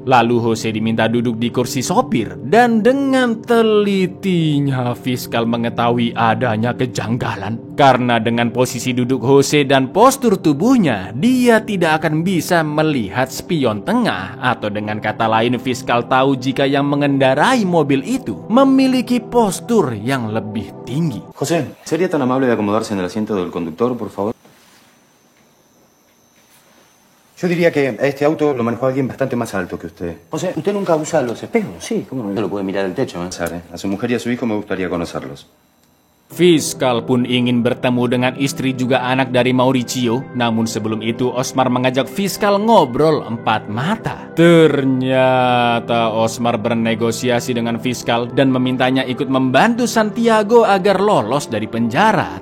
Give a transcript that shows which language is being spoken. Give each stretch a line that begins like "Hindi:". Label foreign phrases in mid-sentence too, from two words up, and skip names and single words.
Indonesian: Lalu Jose diminta duduk di kursi sopir, dan dengan telitinya Fiskal mengetahui adanya kejanggalan. Karena dengan posisi duduk Jose dan postur tubuhnya, dia tidak akan bisa melihat spion tengah, atau dengan kata lain Fiskal tahu jika yang mengendarai mobil itu memiliki postur yang lebih tinggi.
Spanish: José, ¿sería tan amable de acomodarse en el asiento del conductor, por favor? Yo diría que a este auto lo manejó alguien bastante más alto que usted. José, ¿usted nunca usa los espejos? Sí, ¿cómo no? No lo puede mirar el techo, ¿eh? A su mujer y a su hijo me gustaría conocerlos.
Indonesian: Fiskal pun ingin bertemu dengan istri juga anak dari Mauricio, namun sebelum itu Osmar mengajak Fiskal ngobrol 4 mata. Ternyata Osmar bernegosiasi dengan Fiskal dan memintanya ikut membantu Santiago agar lolos dari penjara.